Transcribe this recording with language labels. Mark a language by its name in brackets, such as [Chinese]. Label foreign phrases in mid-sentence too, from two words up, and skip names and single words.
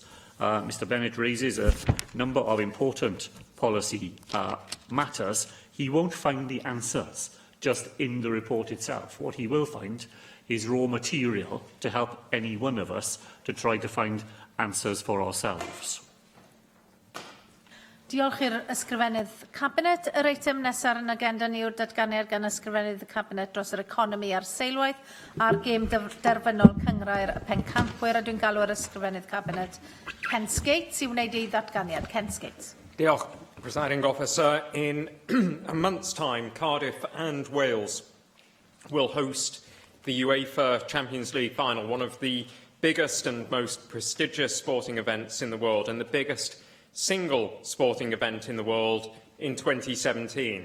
[English] Mr Bennett raises a number of important policy matters. He won't find the answers just in the report itself. What he will find is raw material to help any one of us to try to find answers for ourselves. [Welsh] Diolch i'r ysgrifennydd Cabinet. Yr eitem nesaf yn agenda ni yw'r datganiad gan ysgrifennydd y Cabinet dros yr economi a'r seilwaith a'r gêm derfynol cyngrair y pencampwyr, a dwi'n galw yr ysgrifennydd Cabinet Ken Skates i wneud ei ddatganiad. Ken Skates. Diolch, [English] Presiding Officer. In a month's time, Cardiff and Wales will host the UEFA Champions League final, one of the biggest and most prestigious sporting events in the world, and the biggest single sporting event in the world in 2017.